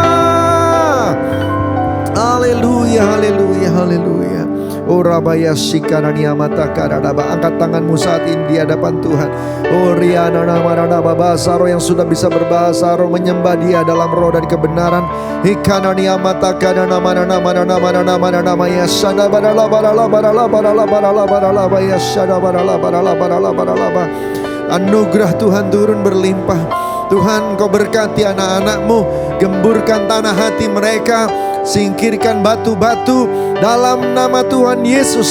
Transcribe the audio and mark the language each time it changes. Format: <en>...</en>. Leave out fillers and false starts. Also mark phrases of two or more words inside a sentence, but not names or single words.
<id>Haleluya, haleluya, haleluya. Oh Rabaya Sikarania Mata Karadaba. Angkat tanganmu saat ini di hadapan Tuhan. Oh Riana Namarana Basaro yang sudah bisa berbahasa roh, menyembah Dia dalam roh dan kebenaran. Ikanania Mata Kadana Marana Marana Marana Marana Maya Sada Barala Barala Barala Barala Barala Barala Maya Sada Barala Barala Barala Barala. Anugerah Tuhan turun berlimpah. Tuhan, Kau berkati anak-anak-Mu, gemburkan tanah hati mereka, singkirkan batu-batu dalam nama Tuhan Yesus.</id>